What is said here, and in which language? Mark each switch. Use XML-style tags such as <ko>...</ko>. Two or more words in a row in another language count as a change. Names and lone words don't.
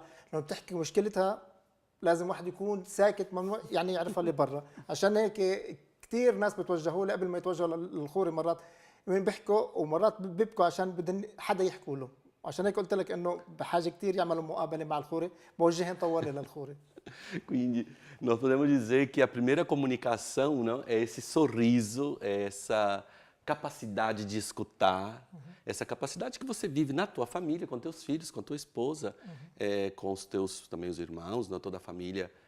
<ar>لما بتحكي مشكلتها لازم واحد يكون ساكت، ممنوع يعني يعرفها اللي برا. عشان هيك كثير ناس بتوجهوا لي قبل ما يتوجهوا للخوري، مرات وين بيحكوا ومرات بيبكوا عشان بدهم حدا يحكوا له. عشان هيك قلت لك انه بحاجه كثير يعملوا مقابله مع الخوري، بوجههم طوالي للخوري.</ar> <pt>Quindi nós podemos dizer que a primeira comunicação, não, é esse sorriso, é essa capacidade de escutar, essa capacidade que você vive na tua família, com teus filhos, com tua esposa, com os teus também os irmãos, não, toda a família.</pt>